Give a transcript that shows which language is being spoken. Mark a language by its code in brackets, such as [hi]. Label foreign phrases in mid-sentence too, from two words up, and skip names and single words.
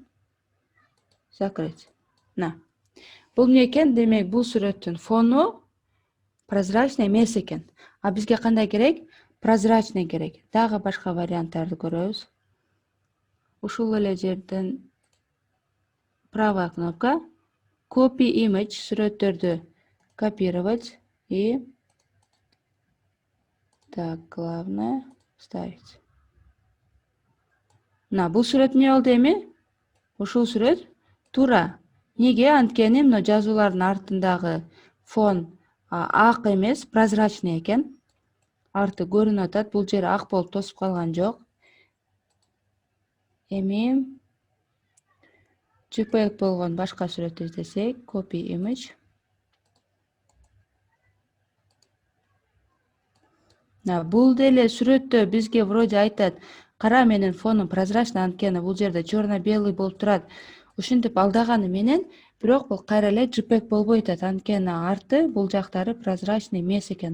[ky] Закрыть. Бул эмне экен? Демек бул сүрөттүн фону прозрачный эмес экен. А бизге кандай керек? Прозрачный керек. Дагы башка варианттарды көрөбүз. Ушул эле жерден [ru] правая кнопка. [en] Copy image, [ru] сүрөттөрдү копировать и так, главное вставить. [ky] Мына бул сүрөт эмне болду эми? Ушул сүрөт туура. Неге? Анткени мына жазуулардын артындагы фон ак эмес, прозрачный экен. Арты көрүнүп атат. Бул жери ак болуп тосуп калган жок. Эми JPEG болгон башка сүрөттү издесек, [en] copy image. [ky] Бул деле сүрөттө бизге вроде айтат, кара менин фонум прозрачный, анткени бул жерде черно-белый болуп турат. Ушинтип алдаганы менен, бирок бул кайра эле JPEG болбой атат, анткени арты бул жактары прозрачный эмес экен.